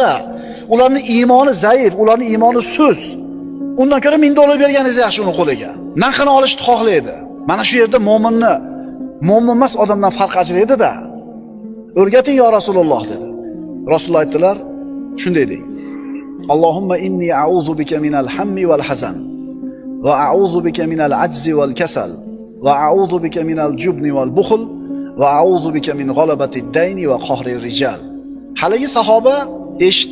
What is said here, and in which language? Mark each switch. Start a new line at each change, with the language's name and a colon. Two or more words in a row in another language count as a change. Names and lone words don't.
Uzbek: Ularning iymoni zaif, ularning iymoni sust. Undan ko'ra $1000 berganingiz yaxshi uni qo'liga. Narxini olishni xohlaydi. Mana shu yerda mo'minni mo'min emas odamdan farq ajraydi-da. O'rgating yo Rasululloh dedi. Rasululloh aytdilar, shunday deng.
Arabic: اللهم إني أعوذ بك من الهم والحزن وأعوذ بك من العجز والكسل وأعوذ بك من الجبن والبخل وأعوذ بك من غلبة الدين وقهر الرجال.
Uzbek: Haligi sahoba